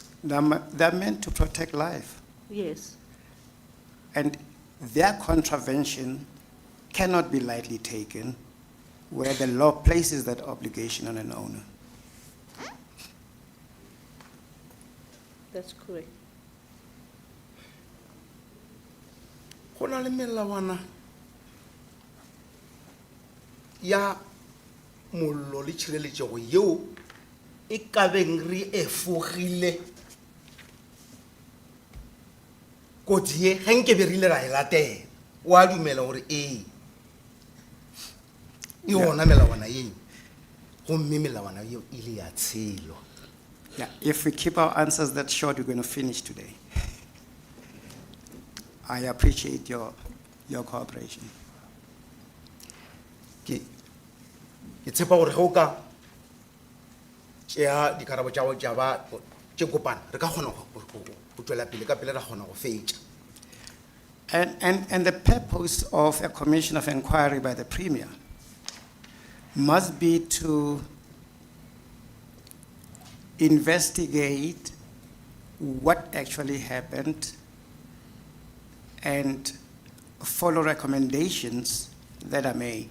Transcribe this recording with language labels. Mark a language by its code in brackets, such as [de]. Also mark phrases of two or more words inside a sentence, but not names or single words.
[en] they're meant to protect life. yes. And their contravention cannot be lightly taken where the law places that obligation on an owner. That's correct. [nso] go na le melawana ya mollo le tšhireletšego yeo e ka beng re efogile kotsi ye ge nke be re ile ra e latela o a dumela gore ee e gona melawana yeo gomme melawana yeo e le ya tshelo. [en] Yeah, if we keep our answers that short, we're going to finish today. I appreciate your cooperation. [nso] ke tshepa gore ge o ka tšea dikarabo tša go tša ba tše kopana re ka kgona go tšwela pele ka pele ra kgona go fetša. [en] And the purpose of a commission of inquiry by the Premier must be to investigate what actually happened and follow recommendations that are made.